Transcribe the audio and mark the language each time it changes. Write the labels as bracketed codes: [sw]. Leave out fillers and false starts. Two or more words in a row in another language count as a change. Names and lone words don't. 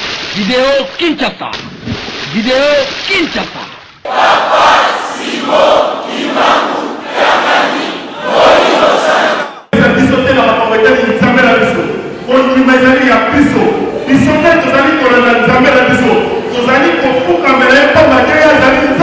[ja] ビデオ切っちゃった。ビデオ切っちゃった。 [ln] biso te na makambo etali nzambe na biso kondima ezali ya biso biso nde tozali kolanda nzambe na biso tozali kofukamela ye mpo mateya azali